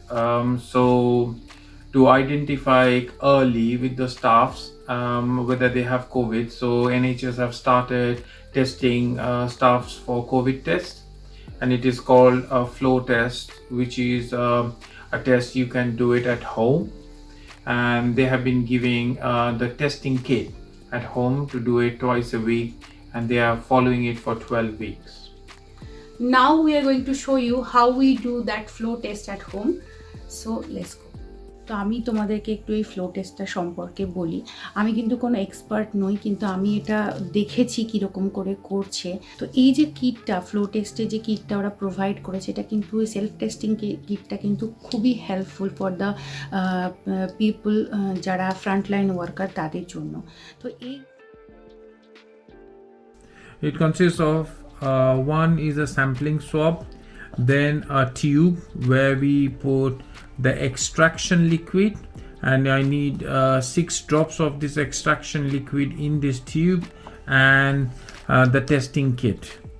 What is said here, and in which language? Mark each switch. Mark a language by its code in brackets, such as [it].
[en] So to identify early with the staffs whether they have COVID, so NHS have started testing staffs for COVID test, and it is called a flow test, which is a test you can do it at home, and they have been giving the testing kit at home to do it twice a week, and they are following it for 12 weeks. Now we are going to show you how we do that flow test at home. So let's go. [bn] তো আমি তোমাদেরকে একটু এই flow টেস্টটা সম্পর্কে বলি। আমি কিন্তু কোনো এক্সপার্ট নই, কিন্তু আমি এটা দেখেছি কীরকম করে করছে। তো এই যে কিটটা, ফ্লো টেস্টে যে কিটটা ওরা প্রোভাইড করেছে, এটা কিন্তু সেলফ টেস্টিং কিটটা কিন্তু খুবই [en] helpful for the people [bn] যারা ফ্রন্টলাইন ওয়ার্কার, তাদের জন্য। তো এই [en] It consists of one is a sampling swab, then a tube where we put the extraction liquid, and I need 6 drops of this extraction liquid in this tube, and the testing kit.